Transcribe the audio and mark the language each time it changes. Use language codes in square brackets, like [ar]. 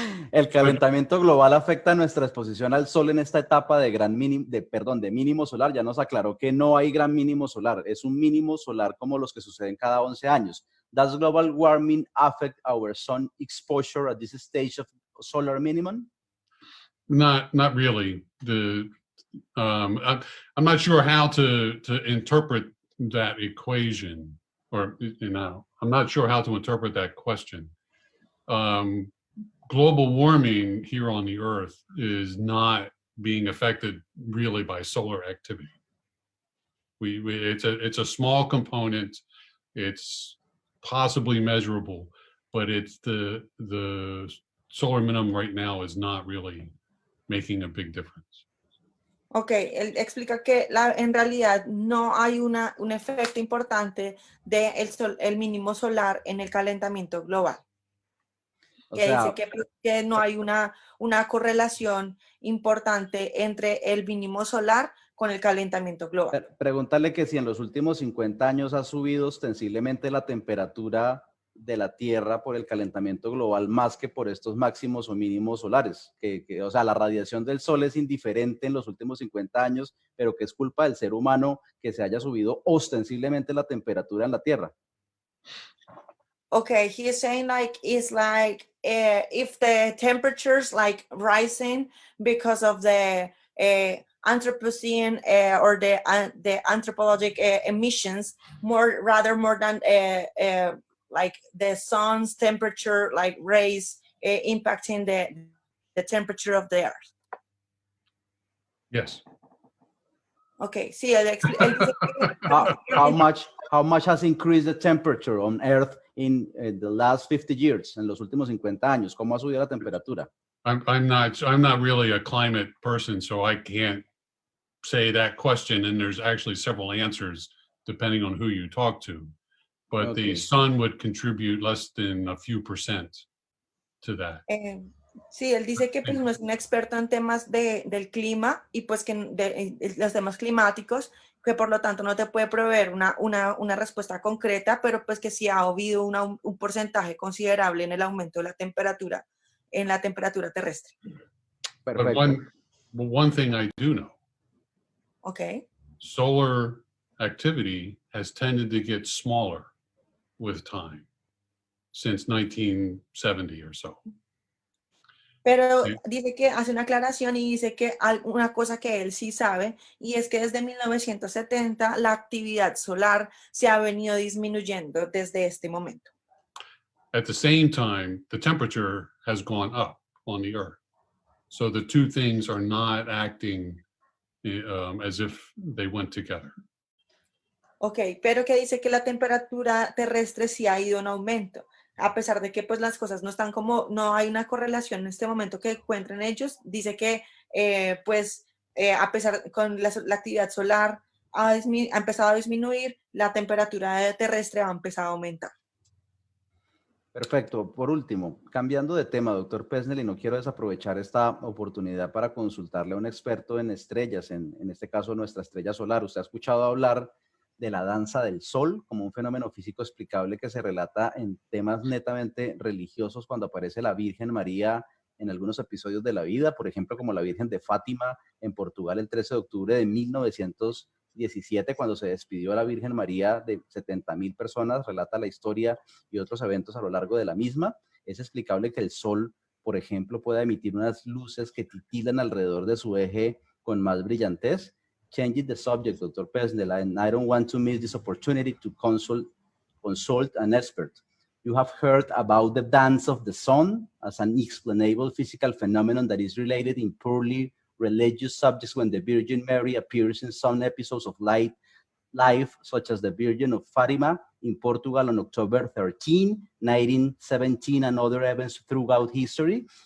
[es] ¿El calentamiento global afecta nuestra exposición al sol en esta etapa de mínimo solar? Ya nos aclaró que no hay gran mínimo solar, es un mínimo solar como los que suceden cada 11 años. [en] Does global warming affect our sun exposure at this stage of solar minimum? Not really. I'm not sure how to interpret that equation. or I'm not sure how to interpret that question. Global warming here on the Earth is not being affected really by solar activity. It's a small component. It's possibly measurable, but it's the solar minimum right now is not really making a big difference. [es] Ok, él explica que en realidad no hay un efecto importante el mínimo solar en el calentamiento global. Que dice que no hay una correlación importante entre el mínimo solar con el calentamiento global. Pregúntale que si en los últimos 50 años ha subido ostensiblemente la temperatura de la Tierra por el calentamiento global más que por estos máximos o mínimos solares. O sea, la radiación del Sol es indiferente en los últimos 50 años, pero que es culpa del ser humano que se haya subido ostensiblemente la temperatura en la Tierra. [en] Okay, he is saying it's like if the temperatures like rising because of the Anthropocene or the anthropologic emissions more than like the sun's temperature like rays impacting the temperature of the earth. Yes. [es] Okay, sí, él dice [en] how much has increased the temperature on Earth in the last 50 years? [es] En los últimos 50 años, ¿cómo ha subido la temperatura? [en] I'm not really a climate person, so I can't say that question. And there's actually several answers depending on who you talk to. But Okay. the sun would contribute less than a few percent to that. [es] Sí, él dice que pues no es un experto en temas del clima y pues que los temas climáticos, que por lo tanto no te puede proveer una respuesta concreta, pero pues que sí ha habido un porcentaje considerable en el aumento de la temperatura, en la temperatura terrestre. Perfecto. [en] But one thing I do know. Okay. Solar activity has tended to get smaller with time since 1970 or so. [es] Pero Sí. dice que hace una aclaración y dice que una cosa que él sí sabe, y es que desde 1970 la actividad solar se ha venido disminuyendo desde este momento. [en] At the same time, the temperature has gone up on the Earth. So the two things are not acting as if they went together. [es] Ok, pero que dice que la temperatura terrestre sí ha ido en aumento, a pesar de que pues las cosas no están no hay una correlación en este momento que encuentren ellos. Dice que a pesar con la actividad solar ha empezado a disminuir, la temperatura terrestre ha empezado a aumentar. Perfecto. Por último, cambiando de tema, doctor Pesnel, y no quiero desaprovechar esta oportunidad para consultarle a un experto en estrellas, en este caso nuestra estrella solar. ¿Usted ha escuchado hablar de la danza del sol como un fenómeno físico explicable que se relata en temas netamente religiosos cuando aparece la Virgen María en algunos episodios de la vida, por ejemplo, como la Virgen de Fátima en Portugal el 13 de octubre de 1917, cuando se despidió a la Virgen María de 70,000 personas, relata la historia y otros eventos a lo largo de la misma? Es explicable que el sol, por ejemplo, pueda emitir unas luces que titilan alrededor de su eje con más brillantez. [en] Changing the subject, Dr. Pesnel, and I don't want to miss this opportunity to consult an expert. You have heard about the dance of the sun as an explainable physical phenomenon that is related in purely religious subjects when the Virgin Mary appears in some episodes of life, such as the Virgin of Fátima in Portugal on October 13, 1917, and other events throughout history.